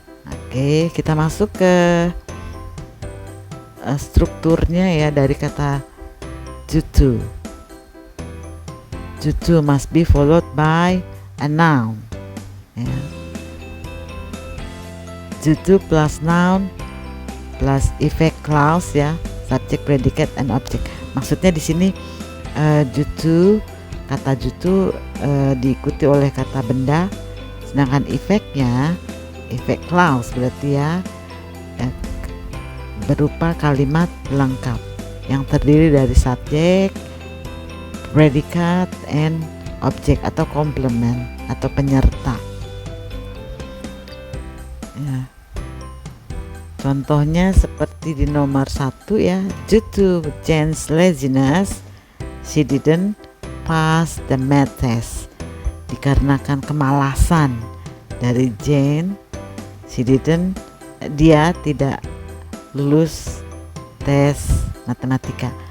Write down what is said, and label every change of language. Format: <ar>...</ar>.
<id>Oke, kita masuk ke strukturnya ya dari kata due to.</id> <en>Due to must be followed by a noun.</en> <id>Ya.</id> <en>Due to plus noun plus effect clause ya, subject, predicate, and object.</en> <id>Maksudnya di sini</id> <en>due to</en> <id>kata jutu diikuti oleh kata benda, sedangkan efeknya efek clause berarti ya berupa kalimat lengkap yang terdiri dari subjek, predikat, and objek atau komplement atau penyerta. Ya. Contohnya seperti di nomor 1 ya,</id> <en>due to Jane's laziness, she didn't pass the math test.</en> <id>Dikarenakan kemalasan dari Jane, dia tidak lulus tes matematika.</id>